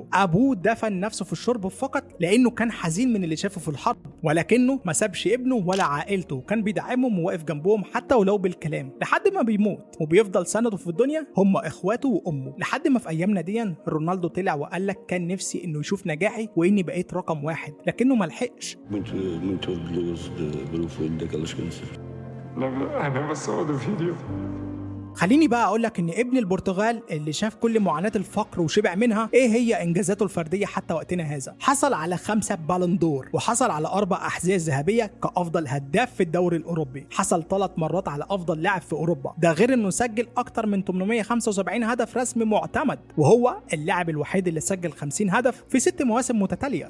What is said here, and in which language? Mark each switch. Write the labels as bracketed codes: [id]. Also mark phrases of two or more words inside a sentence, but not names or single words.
[ar] أبوه دفن نفسه في الشرب فقط لانه كان حزين من اللي شافه في الحرب، ولكنه ما سابش ابنه ولا عائلته، وكان بيدعمهم وواقف جنبهم حتى ولو بالكلام، لحد ما بيموت. وبيفضل سنده في الدنيا هم اخواته وامه، لحد ما في ايامنا دي رونالدو طلع وقال لك كان نفسي انه يشوف نجاحي واني بقيت رقم 1، لكنه ما لحقش. [pt] Muito orgulhoso pelo filho daquelas crianças. [en] I never saw the video. [ar] خليني بقى اقول لك ان ابن البرتغال اللي شاف كل معاناة الفقر وشبع منها ايه هي انجازاته الفردية حتى وقتنا هذا. حصل على 5 بالون دور، وحصل على 4 احذية ذهبية كافضل هداف في الدوري الاوروبي، حصل 3 مرات على افضل لاعب في اوروبا، ده غير انه سجل اكتر من 875 هدف رسمي معتمد، وهو اللاعب الوحيد اللي سجل 50 هدف في 6 مواسم متتالية.